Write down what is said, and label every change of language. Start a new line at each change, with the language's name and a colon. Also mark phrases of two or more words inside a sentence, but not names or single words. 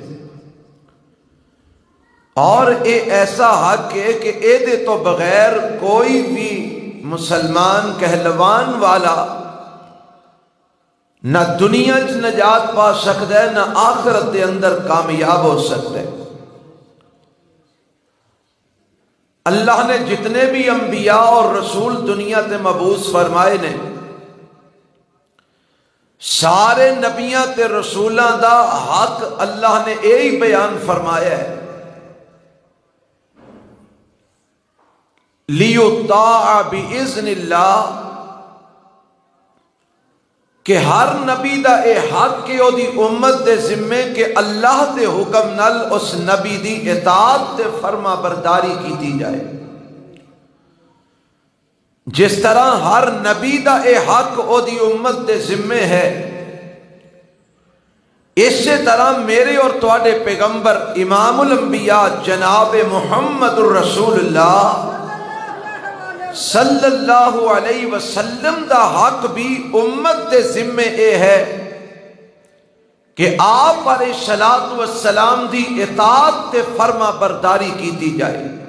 Punjabi: اور اے ایسا حق ہے کہ اے دے تو بغیر کوئی بھی مسلمان کہلوان والا نہ دنیا چ نجات پا سکتا ہے، نہ آخرت دے اندر کامیاب ہو سکتا ہے۔ اللہ نے جتنے بھی انبیاء اور رسول دنیا تے مبعوث فرمائے نے، سارے نبیاں تے رسولاں دا حق اللہ نے یہی بیان فرمایا ہے،
Arabic: لیطاع بِإِذْنِ اللَّهِ،
Punjabi: کہ ہر نبی دا اے حق کہ او دی امت دے ذمے کہ اللہ دے حکم نال اس نبی دی اطاعت تے فرما برداری کیتی جائے۔ جس طرح ہر نبی دا اے حق او دی امت دے ذمے ہے، اسی طرح میرے اور تواڈے پیغمبر امام الانبیاء جناب محمد الرسول اللہ صلی اللہ علیہ وسلم دا حق بھی امت دے ذمے اے ہے کہ آپ علیہ الصلوۃ والسلام دی اطاعت تے فرما برداری کیتی جائے.